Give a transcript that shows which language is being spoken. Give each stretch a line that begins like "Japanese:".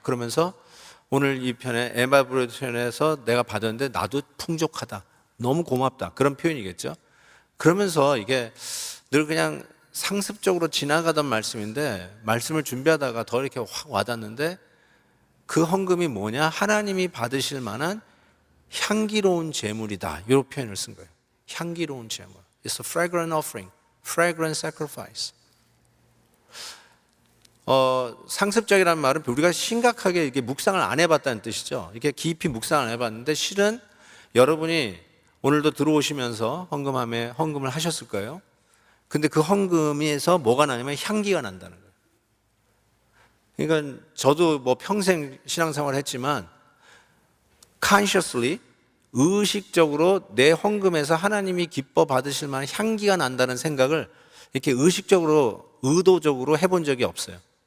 Korean: 그러면서 오늘 이 편에 에바브로드 편에서 내가 받았는데 나도 풍족하다, 너무 고맙다, 그런 표현이겠죠. 그러면서 이게 늘 그냥 상습적으로 지나가던 말씀인데, 말씀을 준비하다가 더 이렇게 확 와닿는데, 그 헌금이 뭐냐? 하나님이 받으실 만한 향기로운 제물이다, 이 표현을 쓴 거예요. 향기로운 제물.
English: It's a fragrant offering, fragrant sacrifice.
Korean: 상습적이라는 말은 우리가 심각하게 이게 묵상을 안 해봤다는 뜻이죠. 이렇게 깊이 묵상을 안 해봤는데, 실은 여러분이 오늘도 들어오시면서 헌금을 하셨을 거예요. 근데 그 헌금에서 뭐가 나냐면 향기가 난다는 거예요. 그러니까 저도 뭐 평생 신앙생활을 했지만 consciously, 의식적으로 내 헌금에서 하나님이 기뻐 받으실 만한 향기가 난다는 생각을 이렇게 의식적으로, 의도적으로 해본 적이 없어요.